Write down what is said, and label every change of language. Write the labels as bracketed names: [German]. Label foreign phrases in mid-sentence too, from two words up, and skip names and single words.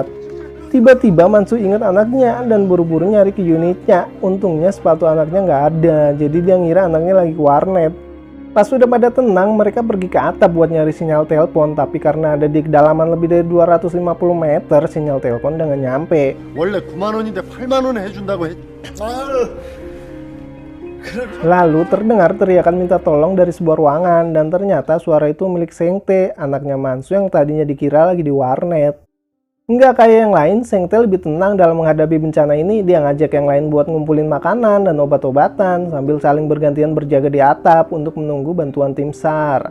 [Indonesian] Tiba-tiba Mansu ingat anaknya dan buru-buru nyari ke unitnya. Untungnya sepatu anaknya nggak ada, jadi dia ngira anaknya lagi ke warnet. Pas sudah pada tenang, mereka pergi ke atap buat nyari sinyal telepon, tapi karena ada di kedalaman lebih dari 250 meter, sinyal telepon udah nggak nyampe. [Korean] 원래 9만 원인데 8만 원에 해준다고 했. [Indonesian] Lalu terdengar teriakan minta tolong dari sebuah ruangan dan ternyata suara itu milik Sengte, anaknya Mansu yang tadinya dikira lagi di warnet. Nggak kayak yang lain, Sengte lebih tenang dalam menghadapi bencana ini. Dia ngajak yang lain buat ngumpulin makanan dan obat-obatan sambil saling bergantian berjaga di atap untuk menunggu bantuan tim SAR.